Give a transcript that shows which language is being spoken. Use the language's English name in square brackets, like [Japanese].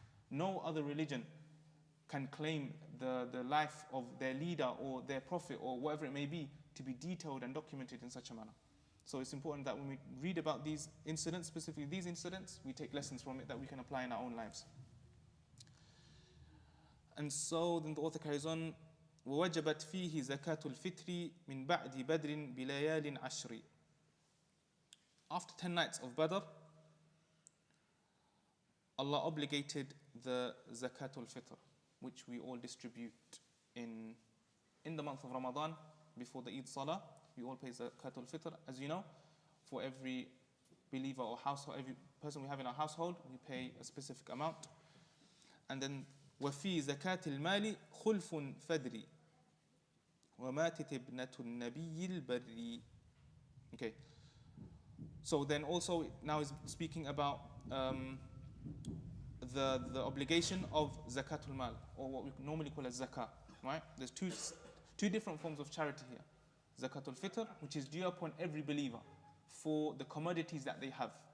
[English] No other religion can claim the life of their leader or their prophet or whatever it may be to be detailed and documented in such a manner. So it's important that when we read about these incidents, specifically these incidents, we take lessons from it that we can apply in our own lives. And so then the author carries on, [Arabic] وَوَجَبَتْ فِيهِ زَكَاةُ الْفِطْرِ مِنْ بَعْدِ بَدْرٍ بِلَيَالٍ عَشْرٍ. [English] After 10 nights of Badr, Allah obligated the Zakatul Fitr, which we all distribute in the month of Ramadan before the Eid Salah. We all pay Zakatul Fitr, as you know. For every believer or household, every person we have in our household, we pay a specific amount. And then [Arabic] وَفِي زَكَاةِ الْمَالِ خُلْفٌ فَدْرِ وَمَاتِتِ ابْنَةُ النَّبِيِّ الْبَرِّ. [English] Okay. So then also now is speaking about the obligation of zakatul mal, or what we normally call as zakah, right? There's two different forms of charity here. Zakatul fitr, which is due upon every believer for the commodities that they have.